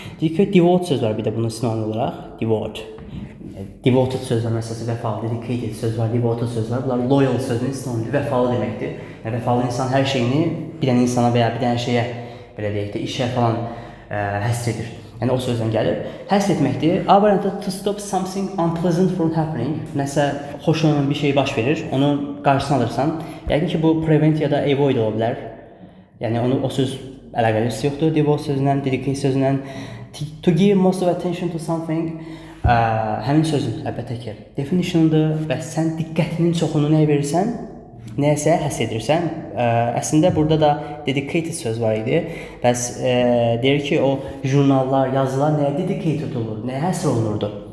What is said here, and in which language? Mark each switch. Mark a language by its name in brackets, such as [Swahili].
[Azerbaijani] Deyək ki, devote söz var bir də bunun sinonim olaraq, devote. Devoted söz var, məsələn, vəfalı, dedicated söz var, devoted söz var. Bunlar loyal sözünün sinonimidir, vəfalı deməkdir. Yəni, vəfalı insan hər şeyini bir dənə insana və ya bir dənə şeyə, belə deyək də, işə falan həsr edir. Yəni, o sözdən gəlir. Həsr etməkdir. A variantı, [English] to stop something unpleasant from happening. [Azerbaijani] Nəsə, xoş olmayan bir şey baş verir, onu qarşısına alırsan. Yəqin ki, bu prevent ya da avoid ola bilər. Yəni, o söz əlaqəli yoxdur. Devote sözündən, dedicate sözündən. [English] To give most of attention to something. [Azerbaijani] Həmin sözün, əlbəttə ki, definition'dır və sən diqqətinin çoxunu nəyə verirsən, nəyəsə həsr edirsən. Əslində, burada da dedicated söz var idi. Bəs deyir ki, o jurnallar, yazılar nəyə dedicated olur, nəyə həsr olunurdu?